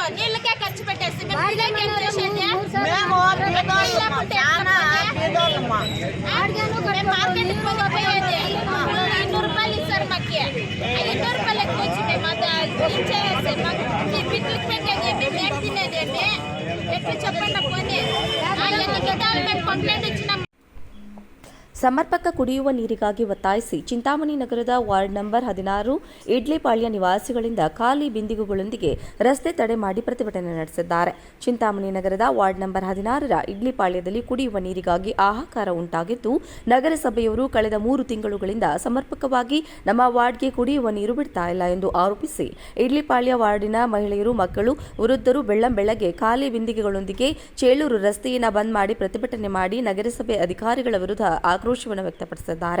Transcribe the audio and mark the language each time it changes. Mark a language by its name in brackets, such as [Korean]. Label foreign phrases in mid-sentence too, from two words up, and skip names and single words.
[Telugu] నీళ్ళకే ఖర్చు పెట్టేసి మార్కెట్కి పోయేది 200 రూపాయలు ఇస్తారు మాకు. 200 రూపాయలు ఎక్కువ వచ్చి మేము ఇచ్చేసి బిడ్లకు పెట్టేది మేము ఏం తినేదేమి ఎట్లు చెప్పండి. పోనీ ఎన్ని గిడ్డాలు మేము కంప్లైంట్ ఇచ్చినాం. [Kannada] ಸಮರ್ಪಕ ಕುಡಿಯುವ ನೀರಿಗಾಗಿ ಒತ್ತಾಯಿಸಿ ಚಿಂತಾಮಣಿ ನಗರದ ವಾರ್ಡ್ ನಂಬರ್ 16 ಇಡ್ಲಿಪಾಳ್ಯ ನಿವಾಸಿಗಳಿಂದ ಖಾಲಿ ಬಿಂದಿಗೆಗಳೊಂದಿಗೆ ರಸ್ತೆ ತಡೆ ಮಾಡಿ ಪ್ರತಿಭಟನೆ ನಡೆಸಿದ್ದಾರೆ. ಚಿಂತಾಮಣಿ ನಗರದ ವಾರ್ಡ್ ನಂಬರ್ 16ರ ಇಡ್ಲಿಪಾಳ್ಯದಲ್ಲಿ ಕುಡಿಯುವ ನೀರಿಗಾಗಿ ಹಾಹಾಕಾರ ಉಂಟಾಗಿದ್ದು, ನಗರಸಭೆಯವರು ಕಳೆದ 3 ತಿಂಗಳುಗಳಿಂದ ಸಮರ್ಪಕವಾಗಿ ನಮ್ಮ ವಾರ್ಡ್ಗೆ ಕುಡಿಯುವ ನೀರು ಬಿಡ್ತಾ ಇಲ್ಲ ಎಂದು ಆರೋಪಿಸಿ ಇಡ್ಲಿಪಾಳ್ಯ ವಾರ್ಡಿನ ಮಹಿಳೆಯರು, ಮಕ್ಕಳು, ವೃದ್ಧರು ಬೆಳ್ಳಂಬೆಳಗ್ಗೆ ಖಾಲಿ ಬಿಂದಿಗೆಗಳೊಂದಿಗೆ ಚೇಳೂರು ರಸ್ತೆಯನ್ನು ಬಂದ್ ಮಾಡಿ ಪ್ರತಿಭಟನೆ ಮಾಡಿ ನಗರಸಭೆ ಅಧಿಕಾರಿಗಳ ವಿರುದ್ಧ ಆಕ್ರೋಶವನ್ನು ವ್ಯಕ್ತಪಡಿಸಿದ್ದಾರೆ.